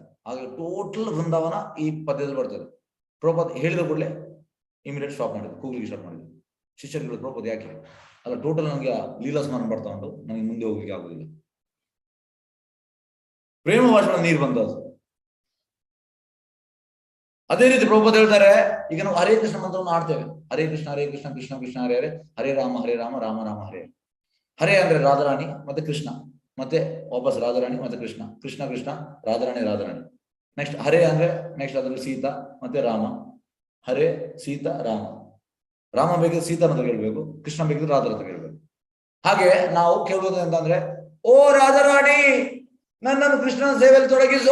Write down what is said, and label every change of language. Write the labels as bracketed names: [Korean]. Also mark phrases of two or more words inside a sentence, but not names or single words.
[Kannada] ಹಾಗೆ ಟೋಟಲ್ ವೃಂದಾವನ ಈ ಪದ್ಯದಲ್ಲಿ ಬರ್ತದೆ. ಪ್ರಭುಪಾದ್ ಹೇಳಿದ ಕೂಡಲೇ [English] immediate stop [Kannada] ಮಾಡಿದ್ರು, ಕೂಗ್ಲಿಕ್ಕೆ ಸ್ಟಾರ್ಟ್ ಮಾಡಿದ್ರು. ಶಿಷ್ಯರುಗಳು ಪ್ರಭುಪಾದ್ ಯಾಕೆ ಅಲ್ಲ, ಟೋಟಲ್ ನನಗೆ ಲೀಲಾ ಸ್ಮರಣ ಬರ್ತಾ ಉಂಟು, ನನಗೆ ಮುಂದೆ ಹೋಗ್ಲಿಕ್ಕೆ ಆಗುದಿಲ್ಲ. ಪ್ರೇಮ ಭಾಷಣ ನೀರು ಬಂದದ್ದು. ಅದೇ ರೀತಿ ಪ್ರಭುಪಾದ್ ಹೇಳ್ತಾರೆ, ಈಗ ನಾವು ಹರೇ ಕೃಷ್ಣ ಮಂತ್ರವನ್ನು ಆಡ್ತೇವೆ. [Sanskrit] ಹರೇ ಕೃಷ್ಣ ಕೃಷ್ಣ ಕೃಷ್ಣ ಹರೇ ಹರೇ, ಹರೇ ರಾಮ ರಾಮ ರಾಮ ಹರೇ. [Kannada] ಹರೇ ಅಂದ್ರೆ ರಾಧಾರಾಣಿ ಮತ್ತೆ ಕೃಷ್ಣ, ಮತ್ತೆ ವಾಪಸ್ ರಾಧಾರಾಣಿ ಮತ್ತೆ ಕೃಷ್ಣ, ಕೃಷ್ಣ ಕೃಷ್ಣ ರಾಧಾರಾಣಿ. ನೆಕ್ಸ್ಟ್ ಹರೇ ಅಂದ್ರೆ ನೆಕ್ಸ್ಟ್ ಅದ್ರಲ್ಲಿ ಸೀತಾ ಮತ್ತೆ ರಾಮ. ಹರೇ ಸೀತಾ ರಾಮ. ರಾಮ ಬೇಕಿದ್ರೆ ಸೀತಾನ ಹತ್ರ ಕೇಳ್ಬೇಕು, ಕೃಷ್ಣ ಬೇಕಿದ್ರೆ ರಾಧರ ಹತ್ರ ಕೇಳ್ಬೇಕು. ಹಾಗೆ ನಾವು ಕೇಳುವುದು ಅಂತಂದ್ರೆ, ಓ ರಾಧಾರಾಣಿ, ನನ್ನನ್ನು ಕೃಷ್ಣನ ಸೇವೆಯಲ್ಲಿ ತೊಡಗಿಸು.